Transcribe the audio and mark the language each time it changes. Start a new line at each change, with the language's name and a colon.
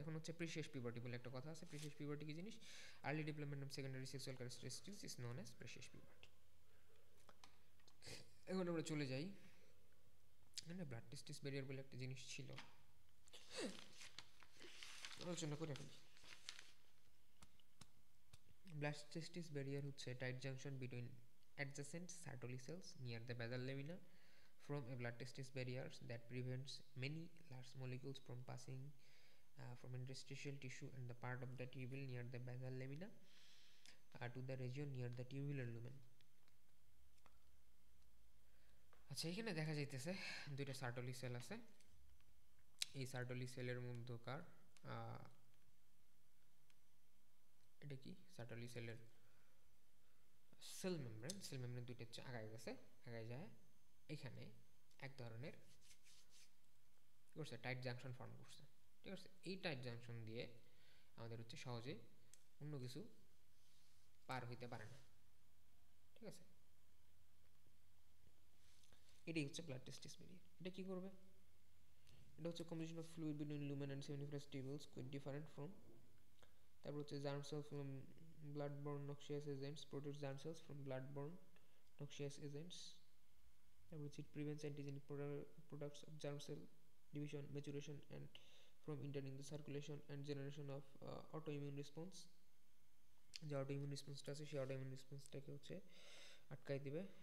Bangla: এখন হচ্ছে precious puberty বলে একটা কথা আছে।
English: Precocious puberty কি জিনিস, early development of secondary sexual characteristics is known as precocious puberty.
Bangla: এখন আমরা চলে যাই, মানে ব্লাড টেস্টিস ব্যারিয়ার বলে একটা জিনিস ছিল, আলোচনা করে ফেলি।
English: Blood testis barrier হচ্ছে tight junction between adjacent Sertoli cells near the basal lamina from a blood testis barriers that prevents many large molecules from passing from interstitial tissue and the part of the tubule near the basal lamina to the region near the tubular lumen.
Bangla: আচ্ছা, এখানে দেখা যাইতেছে দুইটা সার্টলি sell আছে। এই সার্টলি সেলের মধ্যকার এটা কি, সার্টলি সেলের সেল মেমব্রেন দুইটা হচ্ছে আগায় গেছে, আগায় যায় এখানে এক ধরনের করছে টাইট জাংশন ফর্ম করছে, ঠিক আছে। এই টাইট জাংশন দিয়ে আমাদের হচ্ছে সহজে অন্য কিছু পার হইতে পারে না, ঠিক আছে। এটাই হচ্ছে
English: Blood testis barrier.
Bangla: এটা কি করবে, এটা হচ্ছে
English: Combination of fluid between lumen and seminiferous tubules quite different from.
Bangla: তারপর হচ্ছে
English: Germ cell from blood borne noxious agents produce germ cells from blood borne noxious agents. Which it prevents antigenic products of germ cell division, maturation, and from entering the circulation and generation of autoimmune response.
Bangla: যে autoimmune রেসপন্সটা আছে সেই autoimmune রেসপন্সটাকে হচ্ছে আটকাই দিবে।